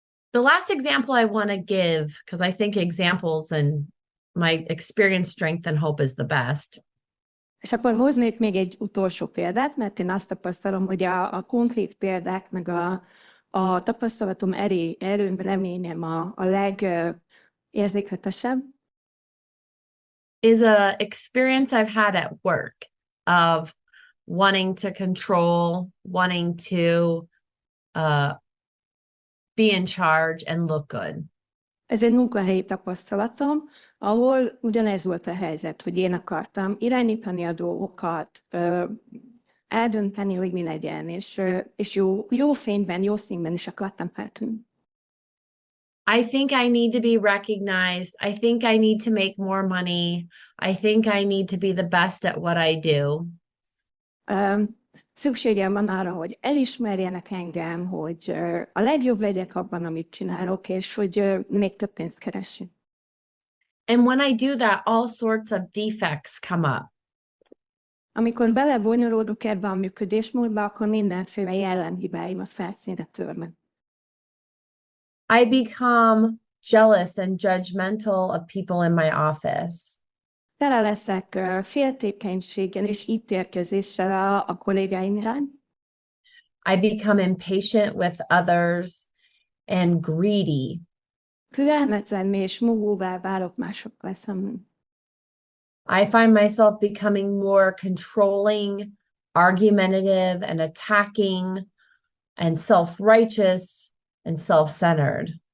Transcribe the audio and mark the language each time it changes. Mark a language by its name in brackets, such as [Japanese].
[English] The last example I want to give, because I think examples and my experience, strength, and hope is the best. [Hungarian] És akkor hoznék még egy utolsó példát, mert én azt tapasztalom, hogy a konkrét példák, meg a tapasztalatom erőm, reményem a legérzékletesebb. [English] Is a experience I've had at work of wanting to control, wanting to be in charge and look good. [Hungarian] Ez egy munkahelyi tapasztalatom, ahol ugyanez volt a helyzet, hogy én akartam irányítani a dolgokat, eldönteni, hogy mi legyen, és jó fényben, jó színben is akartam feltűnni. [English] I think I need to be recognized. I think I need to make more money. I think I need to be the best at what I do. [Hungarian] Szükségem van arra, hogy elismerjenek engem, hogy a legjobb legyek abban, amit csinálok, és hogy még több pénzt keressünk. [English] And when I do that, all sorts of defects come up. [Hungarian] Amikor belebonyolódok ebbe a működésmódba, akkor mindenféle jellemhibáim a felszínre törnek. [English] I become jealous and judgmental of people in my office. [Hungarian] Tele leszek féltékenységgel és ítélkezéssel a kollégáim iránt. [English] I become impatient with others and greedy. [Hungarian] Türelmetlen és mohóvá válok másokkal szemben. [English] I find myself becoming more controlling, argumentative, and attacking, and self-righteous, and self-centered.